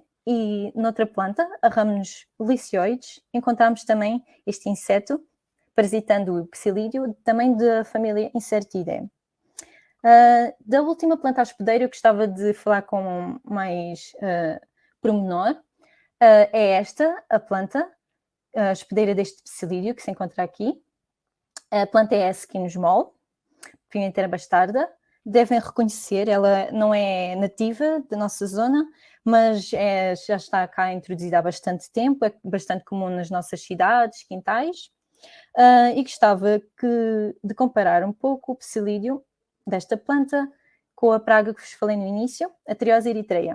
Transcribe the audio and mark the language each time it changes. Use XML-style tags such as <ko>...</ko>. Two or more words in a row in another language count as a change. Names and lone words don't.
<pt>E noutra planta, a Rhamnus liceoides, encontramos também este inseto parasitando o psilídeo, também da família Incertidae. Da última planta hospedeira, eu gostava de falar com mais pormenor. É esta a planta hospedeira deste psilídeo que se encontra aqui. A planta é a Skinus moll, pimenteira bastarda. Devem reconhecer, ela não é nativa da nossa zona, mas já está cá introduzida há bastante tempo, é bastante comum nas nossas cidades, quintais. E gostava de comparar um pouco o psilídeo desta planta com a praga que vos falei no início, a Triose eritreia.</pt>